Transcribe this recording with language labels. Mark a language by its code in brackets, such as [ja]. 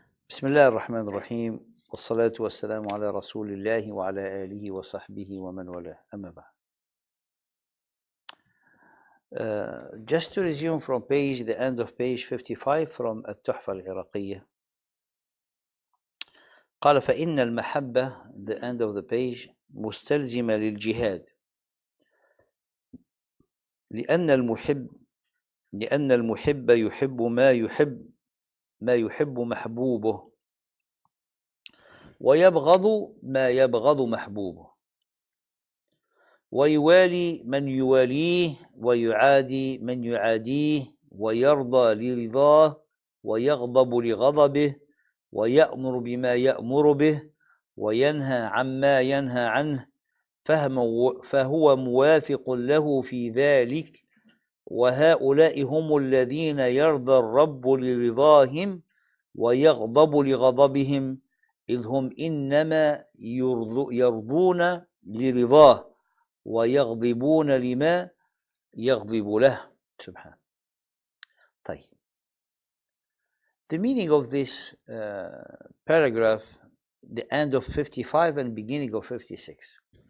[ar] بسم الله الرحمن الرحيم والصلاة والسلام على رسول الله وعلى آله وصحبه ومن والاه أما بعد. [en] Just to resume from the end of page 55 from التحفة العراقية. [ar] قال فإن المحبة, [en] the end of the page, [ar] مستلزمة للجهاد لأن المحب يحب ما يحب محبوبه ويبغض ما يبغض محبوبه ويوالي من يواليه ويعادي من يعاديه ويرضى لرضاه ويغضب لغضبه ويأمر بما يأمر به وينهى عما ينهى عنه فهو موافق له في ذلك. وهؤلاء هم الذين يرضى الرب لرضاهم ويغضب لغضبهم إذ هم إنما يرضون لرضاه ويغضبون لما يغضب له. سبحان. طيب. [en] The meaning of this paragraph, the end of 55 and beginning of 56.